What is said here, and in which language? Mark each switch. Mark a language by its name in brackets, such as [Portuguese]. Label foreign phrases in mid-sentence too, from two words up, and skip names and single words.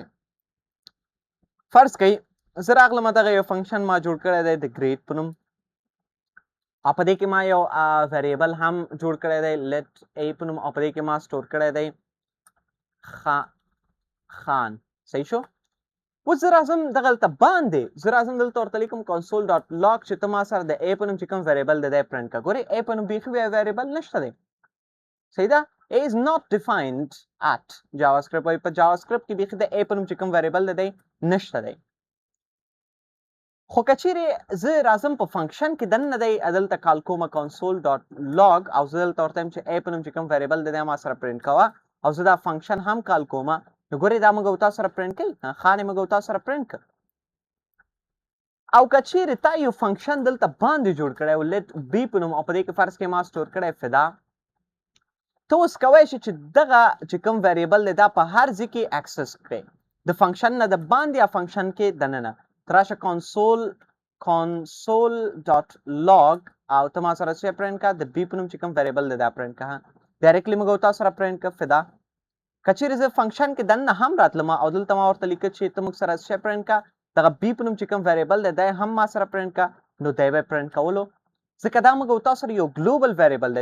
[Pashto] فرض کوئ زه راغلم دغه یو فنکشن ما جوړ کړی دی د ګریډ په نوم، او په دې کې ما یو ویریبل هم جوړ کړی دی لیټ ا په نوم، او په دې کې ما سټور کړی دی خان. صحیح شو؟ اوس زه راځم دغلته باندې زه راځم دلته ورته لیکم console.log چې ته ما سره د ا په نوم چې کوم ویریبل دی دی پرنټ کړه. ګورئ ا په نوم بیخي ویریبل نشته دی، صحیح ده، [English] a is not defined at JavaScript. [Pashto] وایي په JavaScript کې بیخي د ا په نوم چې کوم ویریبل دی دی نشته دی. خو که چیرې زه راځم په فنکشن کې دننه دی دلته کال کومه console.log او زه دلته ورته یم چې ا په نوم چې کوم ویریبل دی دی ما سره پرنټ کوه، او زه دا فنکشن هم کال کومه، نو ګورئ دا موږ تاسو سره پرنټ کوي، خان یې موږ تاسو سره پرنټ کړ. او که چیرې تا یو فنکشن دلته باندې جوړ کړی و لیټ بی په نوم، او په دې کې فرض کې ما سټور کړی فدا، ته اوس کولی شې چې دغه چې کوم ویریبل دی دا په هر ځای کې اکسس کړې، د فنکشن نه د باندې یا فنکشن کې دننه ته راشه console.log او ته ما سره څه پرنټ کړه د بی په نوم چې کوم ویریبل دی دا پرنټ کړه، ډایرکټلی موږ تاسو سره پرنټ کړه فدا. که چیرې زه فنکشن کې دننه هم راتلم او دلته ما ورته لیکه چې ته موږ سره څه پرنټ کړه دغه بی په نوم چې کوم ویریبل دی دی هم ما سره پرنټ کړه، نو دی به پرنټ کولو، ځکه دا موږ تاسو سره یو [English] global variable [Pashto] دی.